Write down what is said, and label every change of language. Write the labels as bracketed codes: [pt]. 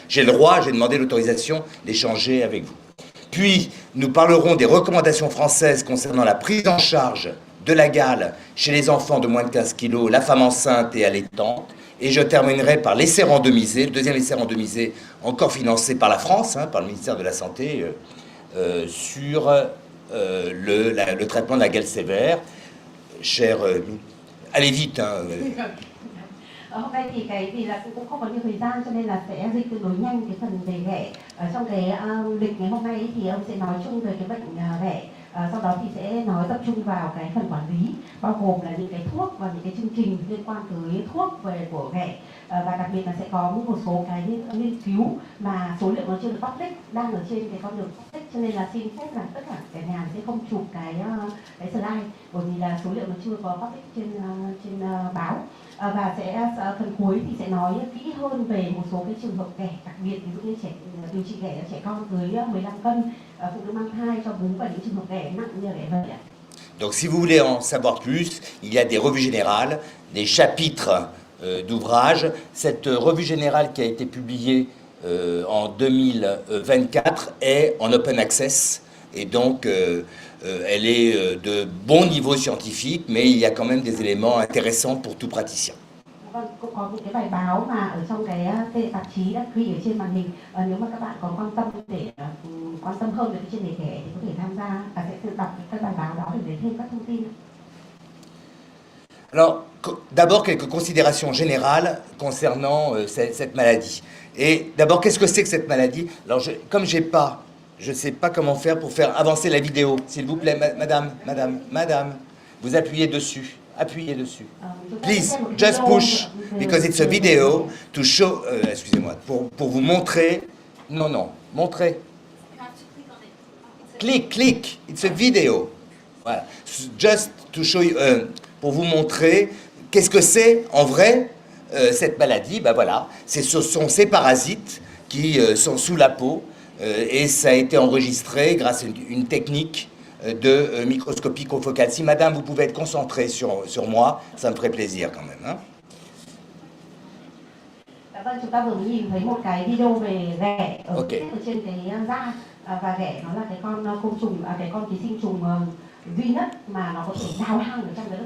[fr] J'ai le droit, j'ai demandé l'autorisation d'échanger avec vous. Puis, nous parlerons des recommandations françaises concernant la prise en charge de la gale chez les enfants de moins de 15 kg, la femme enceinte et allaitante. Et je terminerai par l'essai randomisé, le deuxième essai randomisé, encore financé par la France, par le ministère de la Santé, sur le traitement de la gale sévère. Cher, allez vite. [vi] Hôm nay thì vì là cũng không có nhiều thời gian cho nên là sẽ dịch tương đối nhanh cái phần về ghẻ. Trong cái lịch ngày hôm nay thì ông sẽ nói chung về cái bệnh ghẻ. Sau đó thì sẽ nói tập trung vào cái phần quản lý, bao gồm là những cái thuốc và những cái chương trình liên quan tới thuốc của ghẻ. Và đặc biệt là sẽ có một số cái nghiên cứu mà số liệu nó chưa được public, đang ở trên cái con đường public, cho nên là xin phép là tất cả cả nhà sẽ không chụp cái slide bởi vì là số liệu nó chưa có public trên báo. Và phần cuối thì sẽ nói kỹ hơn về một số cái trường hợp ghẻ đặc biệt, ví dụ như điều trị ghẻ cho trẻ con dưới 15 cân, phụ nữ mang thai, cho bú và những trường hợp ghẻ nặng như ghẻ vậy. [fr] Donc si vous voulez en savoir plus, il y a des revues générales, des chapitres d'ouvrages. Cette revue générale qui a été publiée en 2024 est en open access et donc elle est de bon niveau scientifique, mais il y a quand même des éléments intéressants pour tout praticien. [vi] Vâng, cũng có những cái bài báo mà ở trong cái tạp chí đã ghi ở trên màn hình. Nếu mà các bạn còn quan tâm hơn về cái chuyên đề ghẻ thì có thể tham gia và sẽ tự đọc các bài báo đó để lấy thêm các thông tin. [fr] Alors, d'abord quelques considérations générales concernant cette maladie. Et d'abord, qu'est-ce que c'est que cette maladie? Alors, comme je ne sais pas comment faire pour faire avancer la vidéo. S'il vous plaît, madame, vous appuyez dessus. Appuyez dessus. [en] Please, just push, because it's a video to show... [fr] excusez-moi, pour vous montrer... Non, montrez. [en] Click, it's a video. [fr] Voilà. [en] Just to show you... [fr] pour vous montrer qu'est-ce que c'est en vrai cette maladie. Ben voilà, ce sont ces parasites qui sont sous la peau et ça a été enregistré grâce à une technique de microscopie confocale. Si madame, vous pouvez être concentrée sur moi, ça me ferait plaisir quand même. Hein? [vi] Vâng, chúng ta vừa mới nhìn thấy một cái video về ghẻ ở trên cái da, và ghẻ nó là cái con côn trùng, cái con ký sinh trùng duy nhất mà nó có thể đào hang ở trong cái đất.